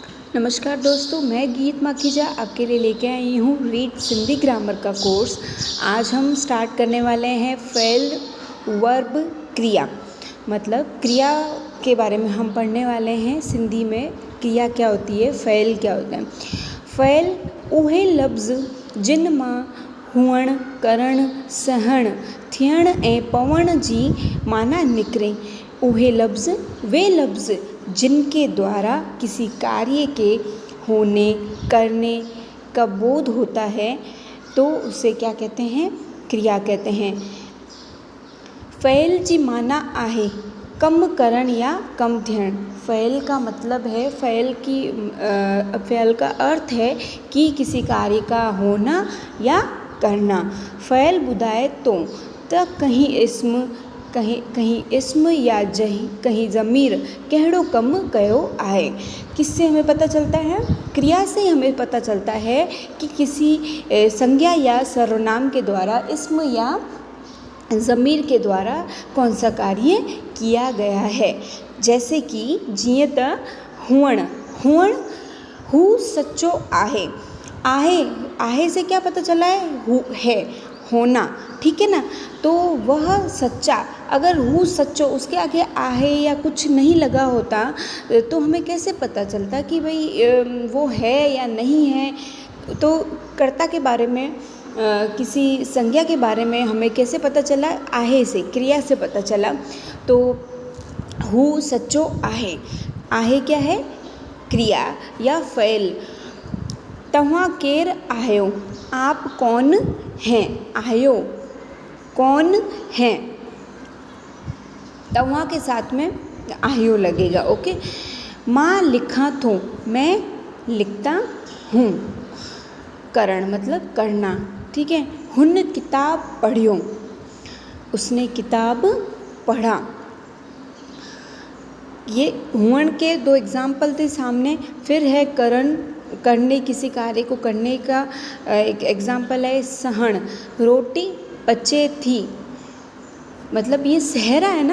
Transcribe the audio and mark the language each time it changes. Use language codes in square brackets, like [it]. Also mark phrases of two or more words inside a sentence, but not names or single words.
[hi] नमस्कार दोस्तों, मैं गीत माखीजा आपके लिए लेके आई हूँ रीड सिंधी ग्रामर का कोर्स। आज हम स्टार्ट करने वाले हैं फेल वर्ब क्रिया, मतलब क्रिया के बारे में हम पढ़ने वाले हैं। सिंधी में क्रिया क्या होती है, फेल क्या होता है। [sd] फेल उहे लफ़्ज़ जिन मां हुअण, करण, सहण, थियण ऐं पवण जी माना निकिरे। उहे लफ़्ज़ [hi] वे लफ़्ज़ जिनके द्वारा किसी कार्य के होने, करने का बोध होता है, तो उसे क्या कहते हैं, क्रिया कहते हैं। [sd] फेल जी माना आहे कम करण या कम थियण। [hi] फेल का मतलब है, फेल का अर्थ है कि किसी कार्य का होना या करना। [sd] फेल बुधाए तो कहीं इस्म या कहीं ज़मीर कहिड़ो कम कयो आहे। [hi] किससे हमें पता चलता है? क्रिया से हमें पता चलता है कि किसी संज्ञा या सर्वनाम के द्वारा, इस्म या ज़मीर के द्वारा कौन सा कार्य किया गया है। जैसे कि [sd] जीअं त हुअण हू सच्चो आहे। [hi] आहे से क्या पता चला है होना, ठीक है ना। तो वह सच्चा, अगर [sd] हूँ सच्चो [hi] उसके आगे आहे या कुछ नहीं लगा होता तो हमें कैसे पता चलता कि भाई वो है या नहीं है। तो कर्ता के बारे में, किसी संज्ञा के बारे में हमें कैसे पता चला? आहे से, क्रिया से पता चला। तो [sd] हू सच्चो आहे, [hi] आहे क्या है? क्रिया या फेल। [sd] तव्हां केर आहियो, [hi] आप कौन हैं। आहियो कौन हैं, तव्हां के साथ में आहियो लगेगा, ओके। [sd] मां लिखा थो, [hi] मैं लिखता हूँ। करण मतलब करना, ठीक है। [sd] हुन किताब पढ़ियो, [hi] उसने किताब पढ़ा। ये हुअण के दो एग्जाम्पल थे सामने। फिर है करण, करने, किसी कार्य को करने का एक एग्जाम्पल है सहण, [sd] रोटी पचे थी, [hi] मतलब ये सह रहा है ना।